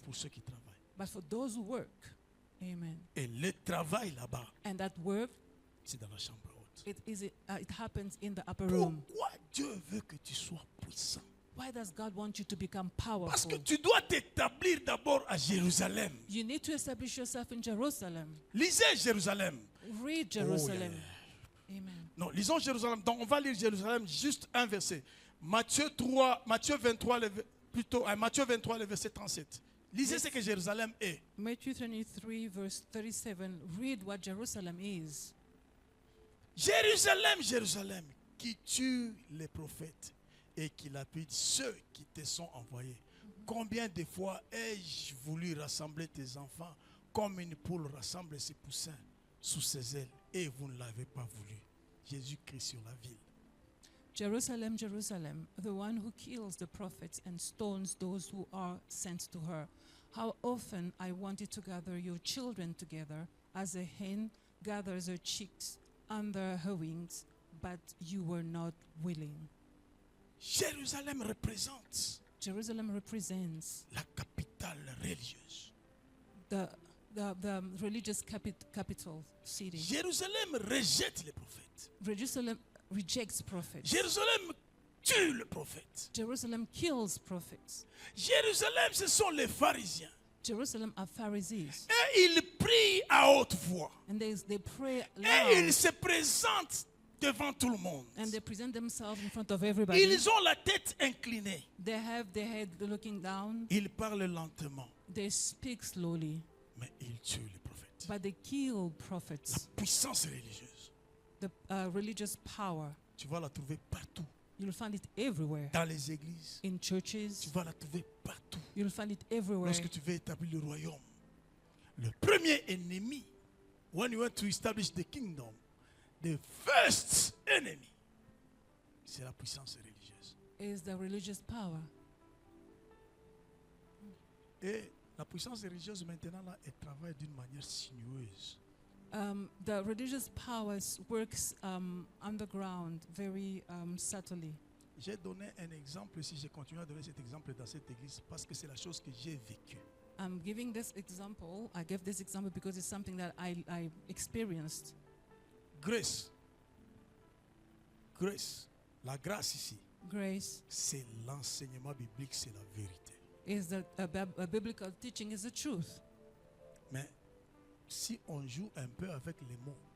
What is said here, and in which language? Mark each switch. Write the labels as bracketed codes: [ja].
[fr] pour ceux qui travaillent. [en] but for those who work. Amen. [fr] Et le travail là-bas, [en] And that work, [fr] c'est dans la chambre haute. [en] it happens in the upper room. [fr] Pourquoi Dieu veut que tu sois puissant? [en] Why does God want you to become [fr] Parce que [en] powerful? [fr] tu dois t'établir d'abord à Jérusalem. [en] You need to establish yourself in Jerusalem. [fr] Lisez Jérusalem. [en] Read Jerusalem. Amen. [fr] Non, lisons Jérusalem. Donc on va lire Jérusalem, juste un verset. Matthieu 23, Matthieu 23, le verset 37. Lisez ce que Jérusalem est. [en] Matthew 23, verse 37. Read what Jerusalem is. [fr] Jérusalem, Jérusalem, qui tue les prophètes et qui lapide ceux qui te sont envoyés. Combien de fois ai-je voulu rassembler tes enfants comme une poule rassemble ses poussins sous ses ailes et vous ne l'avez pas voulu. Jésus-Christ sur la ville. [en] Jerusalem, Jerusalem, the one who kills the prophets and stones those who are sent to her. How often I wanted to gather your children together as a hen gathers her chicks under her wings, but you were not willing. [fr] Jérusalem représente [en] Jerusalem represents [fr] la capitale religieuse. [en] the religious capital city. [fr] Jérusalem rejette les prophètes. [en] Jerusalem rejects prophets. [fr] Jérusalem tue le prophète. [en] Jerusalem kills prophets. [fr] Jérusalem, ce sont les pharisiens. [en] Jerusalem are Pharisees. [fr] Et ils prient à haute voix. [en] And they pray [fr] Et ils [en] loud. [fr] se présentent devant tout le monde. [en] And they present themselves in front of everybody. [fr] Ils ont la tête inclinée. [en] They have their head looking down. [fr] Ils parlent lentement. [en] They speak slowly. [fr] Mais ils tuent les prophètes. [en] But they kill [fr] La [en] prophets. [fr] puissance religieuse, [en] The religious power, [fr] tu vas la trouver partout. [en] you'll find it everywhere. [fr] Dans les églises, [en] In [fr] tu [en] churches, [fr] vas la trouver partout. [en] you'll find it everywhere. [fr] Lorsque tu veux établir le royaume, le premier ennemi, [en] when you want to establish the kingdom, the first enemy, [fr] c'est la puissance religieuse. [en] Is the religious power. [fr] Et la puissance religieuse maintenant là, elle travaille d'une manière sinueuse. [en] The religious powers works underground very subtly. J'ai donné un exemple, si je continue à donner cet exemple dans cette église, parce que c'est la chose que j'ai vécue. I'm giving this example. I gave this example because it's something that I experienced. Grace. Grace. [fr] La grâce ici, [en] Grace [fr] c'est l'enseignement biblique, c'est la vérité. [en] is a biblical teaching, is the truth. [fr] Mais si on joue un peu avec les mots,